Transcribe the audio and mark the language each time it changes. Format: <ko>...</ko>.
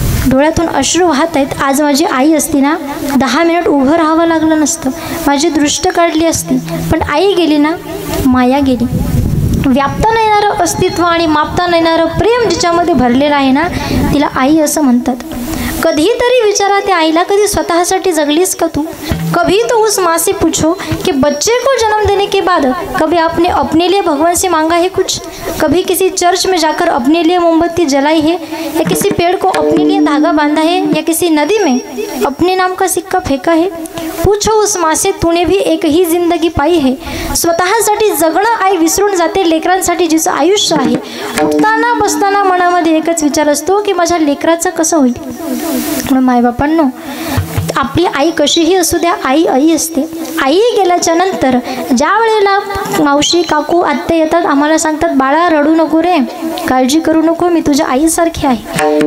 <mr>डोळ्यातून अश्रू वाहत आहेत. आज माझी आई असती ना 10 मिनिट उभं राहावं लागलं नसतं, माझी दृष्ट काढली असती. पण आई गेली ना, माया गेली. व्यापता नाही येणारं अस्तित्व आणि मापता नाही येणारं प्रेम जिच्यामध्ये भरलेलं आहे ना, तिला आई असं म्हणतात. कधीतरी विचारा त्या आईला, कधी स्वतःसाठी जगलीस का तू?</mr> <hi>कभी तो उस माँ से पूछो कि बच्चे को जन्म देने के बाद कभी आपने अपने लिए भगवान से मांगा है कुछ? कभी किसी चर्च में जाकर अपने लिए मोमबत्ती जलाई है, या किसी पेड़ को अपने लिए धागा बांधा है, या किसी नदी में अपने नाम का सिक्का फेंका है? पूछो उस माँ से, तूने भी एक ही जिंदगी पाई है.</hi> <mr>स्वतःसाठी जगणं आई विसरून जाते, लेकरांसाठी जिचं आयुष्य आहे. उठताना बसताना मनामध्ये एकच विचार असतो की माझ्या लेकराचं कसं होईल. म्हणून मायबापांनो, आपली आई कशीही असू द्या आई आई असते. आई गेल्याच्या नंतर ज्या वेळेला मावशी काकू आत्या येतात, आम्हाला सांगतात बाळा रडू नको रे, काळजी करू नको, मी तुझ्या आईसारखी आहे.</mr>